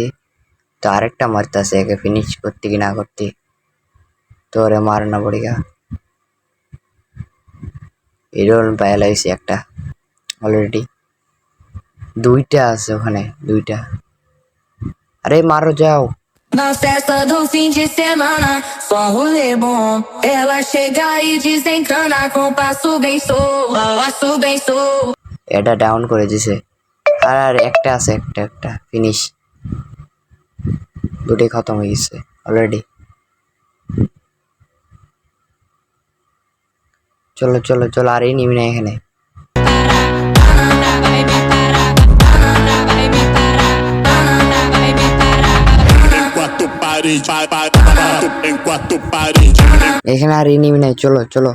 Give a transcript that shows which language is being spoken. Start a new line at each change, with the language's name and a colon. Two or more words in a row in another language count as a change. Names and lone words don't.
Bangla: তো আরেকটা মারতেছে, একে ফিনিশ করতে কি না করতে। তো ওরে
Hindi: मारना पड़ेगा।
Bangla: এরোল পায়ে লাগছে একটা অলরেডি। দুইটা আছে ওখানে, দুইটা। আরে মারো যাও।
Portuguese: Na festa do fim de semana, só rolê bom. Ela chega e desencana com passo bem sou.
Bangla: এটা ডাউন করে দিছে। আর একটা আছে, একটা ফিনিশ। দুটোই খতম হয়ে গেছে অলরেডি। চলো চলো চলো, আর এই নিবি না এখানে। এখানে আর এই নিবি নাই, চলো চলো।